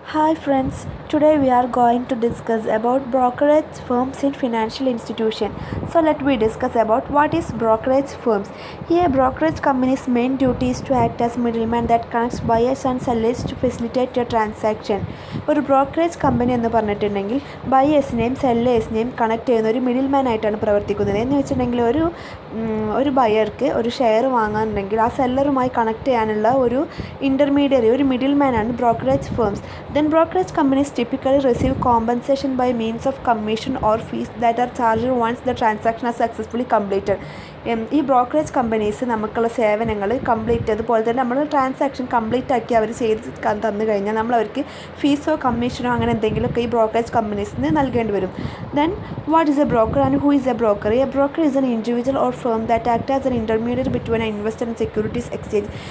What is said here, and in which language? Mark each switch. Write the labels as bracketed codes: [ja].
[en] Hi friends, today we are going to discuss about brokerage firms in financial institution. So let me discuss about what is brokerage firms. Here brokerage company's main duty is to act as middleman that connects buyers and sellers to facilitate a transaction. [ml] ഒരു brokerage company എന്ന് പറഞ്ഞിട്ടുണ്ടെങ്കിൽ ബയേഴ്സിനെയും സെല്ലേഴ്സിനെയും connect ചെയ്യുന്ന ഒരു middle man ആയിട്ടാണ് പ്രവർത്തിക്കുന്നത്. എന്ന് വെച്ചിട്ടുണ്ടെങ്കിൽ ഒരു ബയർക്ക് ഒരു ഷെയർ വാങ്ങാനുണ്ടെങ്കിൽ ആ സെല്ലറുമായി കണക്ട് ചെയ്യാനുള്ള ഒരു ഇൻ്റർമീഡിയറി, ഒരു middle മാനാണ് brokerage firms. [en] Then brokerage companies typically receive compensation by means of commission or fees that are charged once the transaction is successfully completed. [ml] ഈ ബ്രോക്കറേജ് കമ്പനീസ് നമുക്കുള്ള സേവനങ്ങൾ കംപ്ലീറ്റ് അതുപോലെ തന്നെ നമ്മൾ ട്രാൻസാക്ഷൻ കംപ്ലീറ്റ് ആക്കി അവർ ചെയ്ത് തന്നു കഴിഞ്ഞാൽ നമ്മൾ അവർക്ക് ഫീസോ കമ്മീഷനോ അങ്ങനെ എന്തെങ്കിലുമൊക്കെ ഈ ബ്രോക്കറേജ് കമ്പനീസിന് നൽകേണ്ടി വരും. [en] Then what is a broker and who is a broker? A broker is an individual or firm that act as an intermediate between an investor and securities exchange.